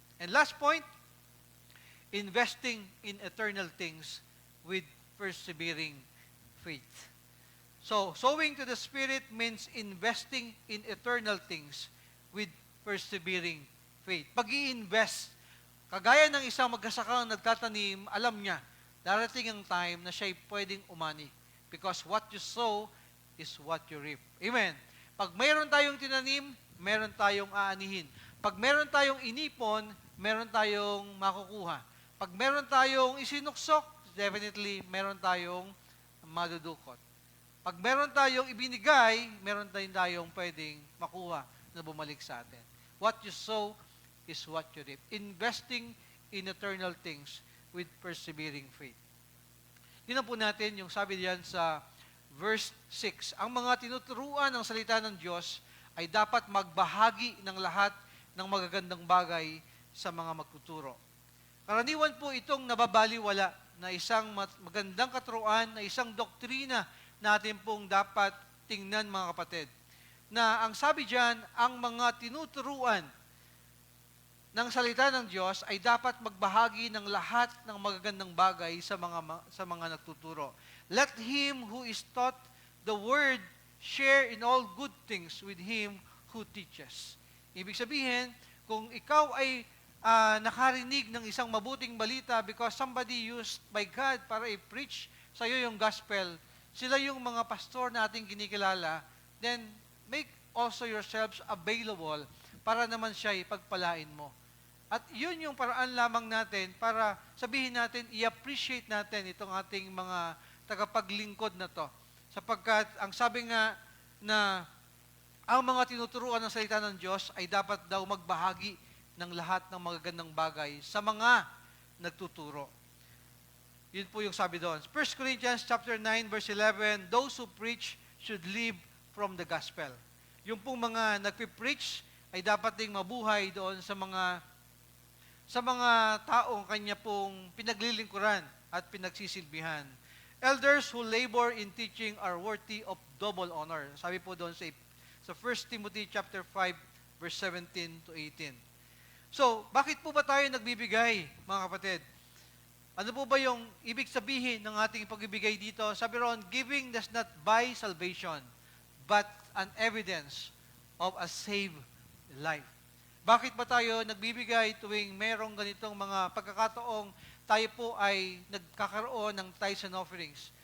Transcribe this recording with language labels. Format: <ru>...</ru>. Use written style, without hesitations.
<en>And last point, investing in eternal things with persevering faith. So, sowing to the Spirit means investing in eternal things with persevering faith.</en> <tl>Pag-i-invest, kagaya ng isang magsasakang nagtatanim, alam niya, darating ang time na siya'y pwedeng umani.</tl> <en>Because what you sow is what you reap.</en> <tl>Amen. Pag mayroon tayong tinanim, meron tayong aanihin. Pag meron tayong inipon, meron tayong makukuha. Pag meron tayong isinuksok, definitely meron tayong madudukot. Pag meron tayong ibinigay, meron tayong pwedeng makuha na bumalik sa atin.</tl> <en>What you sow is what you reap. Investing in eternal things with persevering faith.</en> <tl>Tingnan po natin yung sabi diyan sa verse 6. Ang mga tinuturuan ng salita ng Diyos ay dapat magbahagi ng lahat ng magagandang bagay sa mga magtuturo. Karaniwan po itong nababaliwala na isang magandang katuruan, na isang doktrina natin pong dapat tingnan, mga kapatid. Na ang sabi diyan, ang mga tinuturuan ng salita ng Diyos ay dapat magbahagi ng lahat ng magagandang bagay sa mga nagtuturo.</tl> <en>Let him who is taught the word share in all good things with him who teaches.</en> <tl>Ibig sabihin, kung ikaw ay nakarinig ng isang mabuting balita</tl> <en>because somebody used by God</en> <tl>para i-preach sa iyo yung gospel, sila yung mga pastor na ating kinikilala,</tl> <en>then make also yourselves available</en> <tl>para naman siya ipagpalain mo. At yun yung paraan lamang natin para sabihin natin, i-appreciate natin itong ating mga tagapaglingkod na to. Sapagkat ang sabi nga na ang mga tinuturuan ng salita ng Diyos ay dapat daw magbahagi ng lahat ng magagandang bagay sa mga nagtuturo. Yun po yung sabi doon.</tl> <en>1 Corinthians chapter 9 verse 11, those who preach should live from the gospel.</en> <tl>Yung pong mga nagpipreach ay dapat ding mabuhay doon sa mga taong kanya pong pinaglilingkuran at pinagsisilbihan.</tl> <en>Elders who labor in teaching are worthy of double honor.</en> <tl>Sabi po doon sa 1 Timothy chapter 5 verse 17 to 18. So, bakit po ba tayo nagbibigay, mga kapatid? Ano po ba yung ibig sabihin ng ating pagbibigay dito? Sabi roon,</tl> <en>giving does not buy salvation, but an evidence of a saved life.</en> <tl>Bakit ba tayo nagbibigay tuwing merong ganitong mga pagkakataong tayo po ay nagkakaroon ng tithes and offerings?</tl>